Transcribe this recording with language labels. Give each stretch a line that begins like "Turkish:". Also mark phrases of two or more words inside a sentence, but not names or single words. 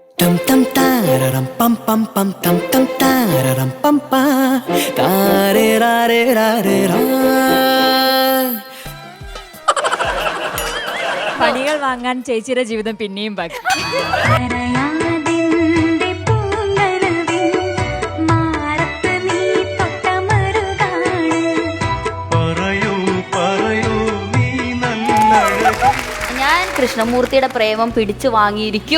Malayalam: tam tam tararam pam pam pam tam tam tararam pam pa tare ra re ra re ra. പണികൾ വാങ്ങാൻ ചേച്ചിയുടെ ജീവിതം പിന്നെയും ബാക്കി. ഞാൻ കൃഷ്ണമൂർത്തിയുടെ പ്രേമം പിടിച്ചു വാങ്ങിയിരിക്കും.